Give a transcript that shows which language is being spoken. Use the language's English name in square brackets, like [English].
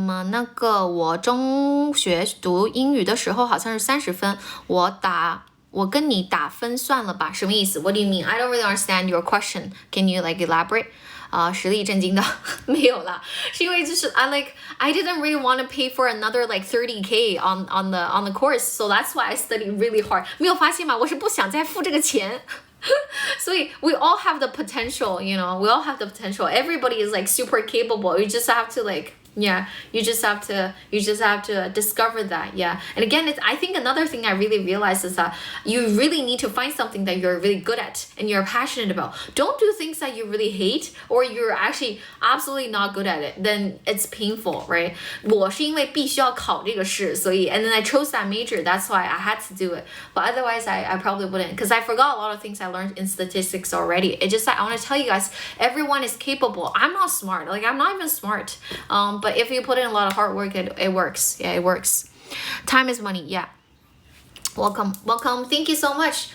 [Chinese] 那个我中学读英语的时候好像是30分，我跟你打分算了吧？什么意思？ [English] What do you mean? I don't really understand your question. Can you like elaborate? [Chinese] 实力震惊的没有啦，是因为就是 [English] I didn't really want to pay for another like 30K on the course, so that's why I studied really hard. [Chinese] 没有发现吗？我是不想再付这个钱。所以 [English] we all have the potential, we all have the potential. Everybody is like super capable. You just have to like Yeah, you just have to discover that. Yeah, and again, I think another thing I really realized is that you really need to find something that you're really good at and you're passionate about. Don't do things that you really hate or you're actually absolutely not good at it. Then it's painful, right? [Chinese] 我是因为必须要考这个试，所以 [English] and then I chose that major. That's why I had to do it. But otherwise, I probably wouldn't, because I forgot a lot of things I learned in statistics already. It just I want to tell you guys, everyone is capable. I'm not smart. Like I'm not even smart. But if you put in a lot of hard work, it works. Yeah, it works. Time is money. Yeah. Welcome. Thank you so much.